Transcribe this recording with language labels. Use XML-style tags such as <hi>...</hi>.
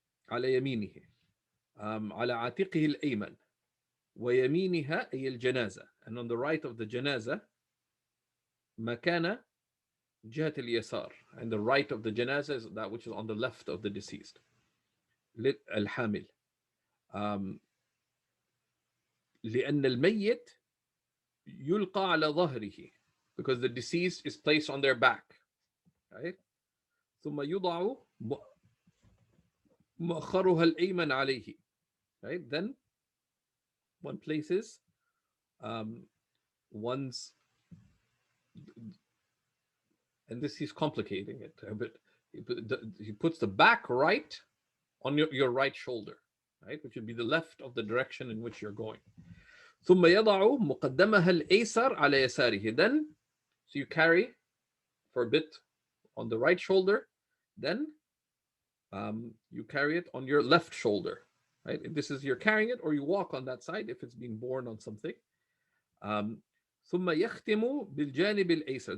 <ar>على يمينه على عاتقه الأيمن ويمينها أي الجنازة,</ar> <en>and on the right of the</en> <ar>جنازة مكان جهة اليسار,</ar> <en>and the right of the جنازة is that which is on the left of the deceased.</en> <ar>الحامل لأن الميت يلقى على ظهره,</ar> <en>because the deceased is placed on their back, right?</en> <ar>ثم يضع مؤخرها الأيمن عليه, right?</ar> <en>Then one places one's, and this he's complicating it a bit. He puts the back right on your right shoulder, right, which would be the left of the direction in which you're going.</en> <ar>ثم يضع مقدمها الأيسر على يساره.</ar> <en>Then, so you carry for a bit on the right shoulder, then you carry it on your left shoulder, right? If this is you're carrying it, or you walk on that side if it's being borne on something.</en> <ar>ثم يختم بالجانب الأيسر.</ar>